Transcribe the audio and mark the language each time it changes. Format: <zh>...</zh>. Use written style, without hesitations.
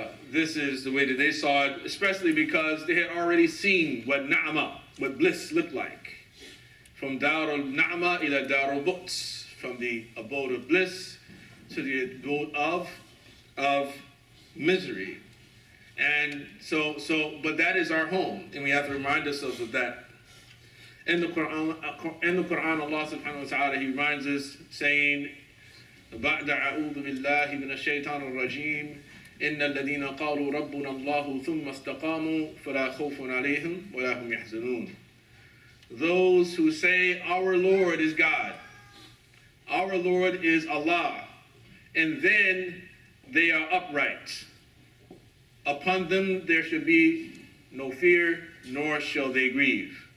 <en>This is the way that they saw it, especially because they had already seen what Na'ma, what bliss looked like. From Darul Na'ma ila Darul Buts, from the abode of bliss to the abode of misery. And but that is our home, and we have to remind ourselves of that. In the Quran, Allah subhanahu wa ta'ala, He reminds us, saying,</en> <ar>بَعْدَ أَعُوذُ بِاللَّهِ مِنَ الشَّيْطَانِ الرَّجِيمِ إِنَّ الَّذِينَ قَالُوا رَبُّنَا اللَّهُ ثُمَّ اسْتَقَامُوا فَلَا خَوْفٌ عَلَيْهِمْ وَلَا هُمْ يَحْزَنُونَ.</ar> <en>Those who say, our Lord is God, our Lord is Allah, and then they are upright. Upon them there should be no fear, nor shall they grieve.</en>